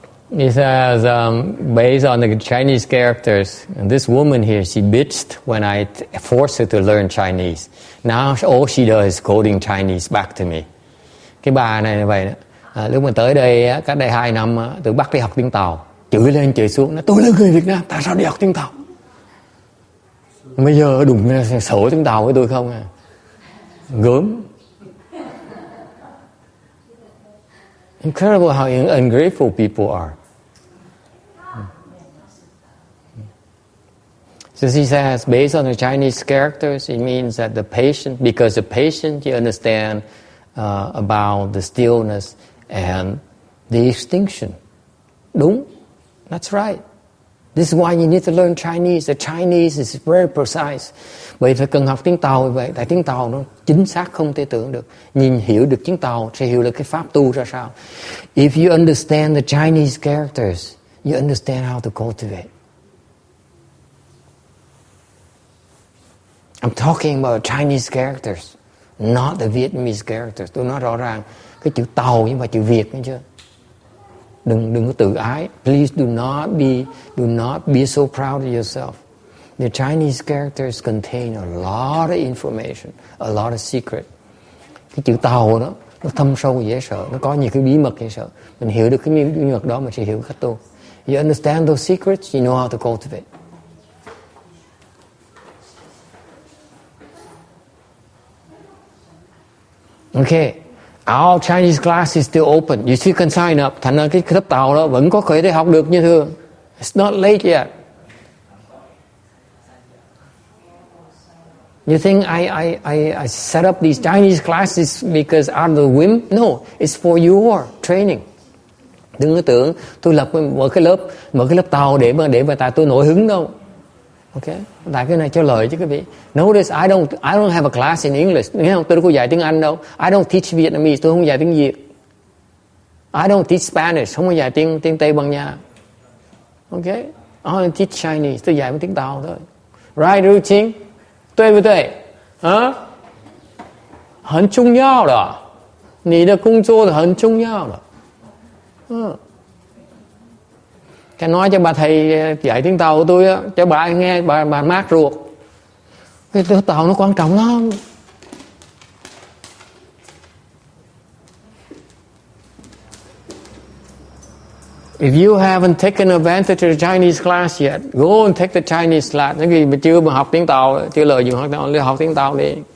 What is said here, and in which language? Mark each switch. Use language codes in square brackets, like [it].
[en] He says, based on the Chinese characters, and this woman here, she bitched when I forced her to learn Chinese. Now all she does is quoting Chinese back to me. [vi] Cái bà này là vậy đó. Lúc mà tới đây, cách đây 2 năm, tôi bắt đi học tiếng Tàu. Chửi lên chửi xuống, nói tôi là người Việt Nam, tại sao đi học tiếng Tàu? Bây giờ đụng sổ tiếng Tàu với tôi không à? Gớm. [en] Incredible how ungrateful people are. So she says, based on the Chinese characters, it means that the patient, because the patient, you understand about the stillness and the extinction. Đúng, that's right. This is why you need to learn Chinese. The Chinese is very precise. [vi] Bởi phải cần học tiếng Tàu vậy. Tại tiếng Tàu nó chính xác không thể tưởng được. Nhìn hiểu được tiếng Tàu sẽ hiểu được cái pháp tu ra sao. [en] If you understand the Chinese characters, you understand how to cultivate. I'm talking about Chinese characters, not the Vietnamese characters. [vi] Tôi nói rõ ràng cái chữ Tàu nhưng mà chữ Việt nghe chưa? Đừng có tự ái. [en] Please do not be so proud of yourself. The Chinese characters contain a lot of information, a lot of secret. [vi] Cái chữ Tàu đó nó thâm sâu dễ sợ, nó có nhiều cái bí mật dễ sợ. Mình hiểu được cái bí mật đó mình sẽ hiểu cách tu. [en] You understand those secrets, you know how to cultivate. Okay, our Chinese class is still open. You still can sign up. [vi] Thành ra cái lớp Tàu đó vẫn có thể học được như thường. [en] It's not late yet. You think I set up these Chinese classes because out of the whim? No, it's for your training. [vi] Đừng có tưởng tôi mở cái lớp Tàu để mà tại tôi nổi hứng đâu. Okay, tại cái này cho lời chứ quý vị. [en] Notice I don't have a class in English. [vi] Nghe không? Tôi đâu có dạy tiếng Anh đâu. [en] I don't teach Vietnamese. [vi] Tôi không dạy tiếng Việt. [en] I don't teach Spanish. [vi] Không có dạy tiếng Tây Ban Nha. [en] Okay, I only teach Chinese. [vi] Tôi dạy tiếng Tàu thôi. [en] Right, routine. [zh] 对不对？啊，很重要的，你的工作是很重要的。 [vi] Cái nói cho bà thầy dạy tiếng Tàu của tôi á, cho bà nghe, bà mát ruột. Cái tiếng Tàu nó quan trọng lắm. [en] If you haven't taken advantage of the Chinese class yet, go and take the Chinese class. [vi] Những người mà chưa học tiếng Tàu, chưa lời dùng học tiếng Tàu đi.